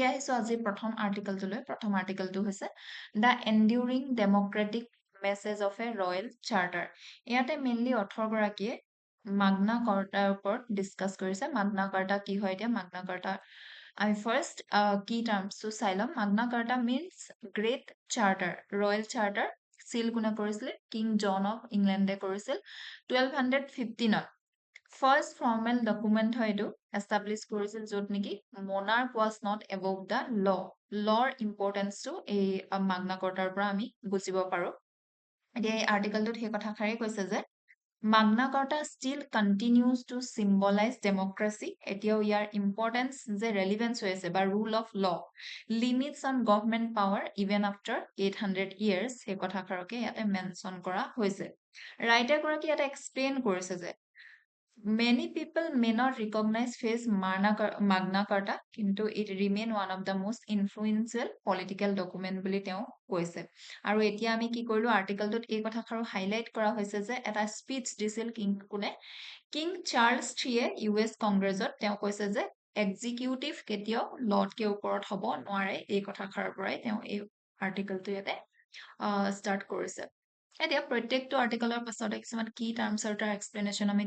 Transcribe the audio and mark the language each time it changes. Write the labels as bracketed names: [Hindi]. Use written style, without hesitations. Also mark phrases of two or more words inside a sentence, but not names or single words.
[Assamese] আহিছো আজি প্ৰথম আৰ্টিকেলটোলৈ প্ৰথম আৰ্টিকেলটো হৈছে দা এন্ডিউৰিং ডেমক্ৰেটিক মেছেজ অফ এ ৰয়েল চাৰ্টাৰ ইয়াতে মেইনলি 18 গৰাকীয়ে মাগনা কাৰ্টাৰ ওপৰত ডিসকাস কৰিছে মাগনা কাৰ্টা কি হয় এতিয়া মাগনা কাৰ্টা আমি [English] first key terms [Assamese] চাই লম মাগনা কাৰ্টা [English] means great charter royal charter seal [Assamese] কোনে কৰিছিল কিং জন অফ ইংলেণ্ডে কৰিছিল 1215ত [English] First formal document [Assamese] হয় এইটো establish কৰিছিল য'ত নেকি [English] monarch was not above the law [Assamese] lawৰ ইম্পৰ্টেন্সটো এই মাগনা কাৰ্টাৰ পৰা আমি বুজিব পাৰো এতিয়া এই আৰ্টিকেলটোত সেই কথাষাৰেই কৈছে যে মাগনা কাৰ্টা [English] still continues to symbolize democracy [Assamese] এতিয়াও ইয়াৰ ইম্পৰ্টেন্স যে ৰেলিভেন্স হৈ আছে বা [English] rule of law limits on government power even after 800 years [Assamese] সেই কথাষাৰকে ইয়াতে মেনশ্যন কৰা হৈছে ৰাইটাৰ গৰাকী ইয়াতে এক্সপ্লেইন কৰিছে যে [English] Many people may not recognize face Magna Carta, [Assamese] কিন্তু [English] it remain one of the most influential political document [Assamese] বুলি তেওঁ কৈছে আৰু এতিয়া আমি কি কৰিলো আৰ্টিকেলটোত এই কথাষাৰ হাইলাইট কৰা হৈছে যে এটা স্পিচ দিছিল কিং কোনে কিং চাৰ্লছ থ্ৰীয়ে US কংগ্ৰেছত তেওঁ কৈছে যে এক্সিকিউটিভ কেতিয়াও লৰ্ডকে ওপৰত হ'ব নোৱাৰে এই কথাষাৰৰ পৰাই তেওঁ এই আৰ্টিকেলটো ইয়াতে ষ্টাৰ্ট কৰিছে এতিয়া প্ৰত্যেকটো আৰ্টিকেলৰ পাছতে কিছুমান [English] key terms [Assamese] আৰু তাৰ এক্সপ্লেনেশ্যন আমি দি